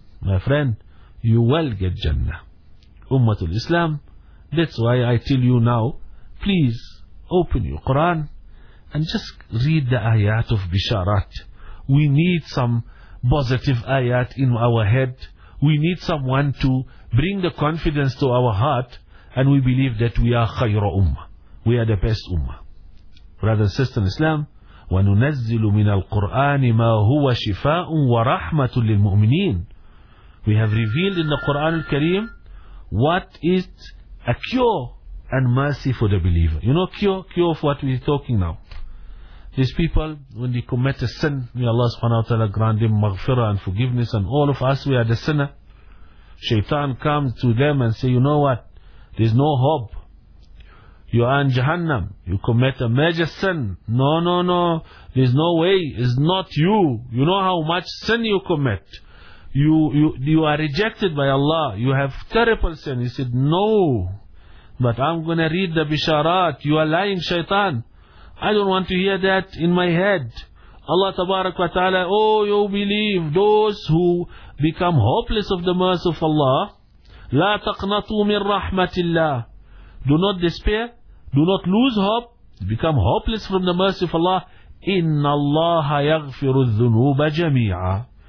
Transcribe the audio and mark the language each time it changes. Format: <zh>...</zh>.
<en>My friend, you will get Jannah. Ummatul Islam, that's why I tell you now, please open your Quran and just read the ayat of Bisharat. We need some positive ayat in our head. We need someone to bring the confidence to our heart, and we believe that we are khayra ummah. We are the best ummah. Brother and sister in Islam,</en> <ar>وَنُنَزِّلُ مِنَ الْقُرْآنِ مَا هُوَ شِفَاءٌ وَرَحْمَةٌ لِلْمُؤْمِنِينَ.</ar> <en>We have revealed in the Quran al-Kareem what is a cure and mercy for the believer. You know, cure of what we're talking now. These people, when they commit a sin, may Allah subhanahu wa ta'ala grant them maghfirah and forgiveness, and all of us, we are the sinner. Shaitan comes to them and say, you know what? There's no hope. You are in Jahannam. You commit a major sin. No. There's no way. It's not you. You know how much sin you commit. You are rejected by Allah. You have terrible sin. He said, no, but I'm going to read the Bisharat. You are lying, Shaitan. I don't want to hear that in my head. Allah Tabarak wa Ta'ala, oh, you believe, those who become hopeless of the mercy of Allah,</en> <ar>لا تقنطوا من رحمة الله.</ar> <en>Do not despair. Do not lose hope. Become hopeless from the mercy of Allah.</en> <ar>إن الله يغفر الذنوب جميعا.</ar>